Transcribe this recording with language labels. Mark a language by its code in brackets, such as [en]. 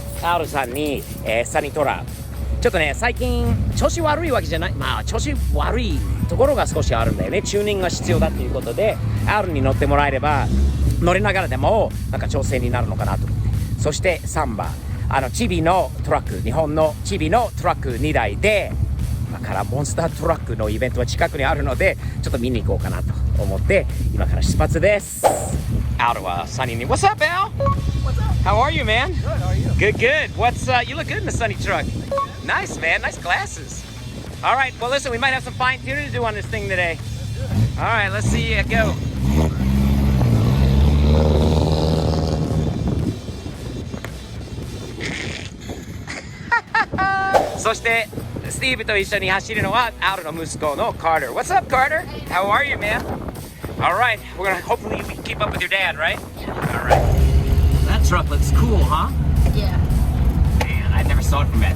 [ja] R さんに、サニトラちょっとね最近調子悪いわけじゃない、まあ調子悪いところが少しあるんだよね。チューニングが必要だっていうことで R に乗ってもらえれば乗りながらでもなんか調整になるのかなと思って、そして3番チビのトラック、日本のチビのトラック2台で今からモンスタートラックのイベントは近くにあるのでちょっと見に行こうかなと思って今から出発です。 [en] Out of sunny. What's up, Al? What's up? How are you, man? Good, how are you? Good, good. What's you look good in the sunny truck. Nice, man. Nice glasses. All right. Well, listen, we might have some fine tuning to do on this thing today. All right. Let's see you go. [ja] そしてスティーブと一緒に走るのはアルの息子の Carter. [en] What's up, Carter? How are you, man? All right. We're gonna hopefully we can keep up with your dad, right? All right. That truck looks cool, huh? Yeah. Man, I never saw it from that.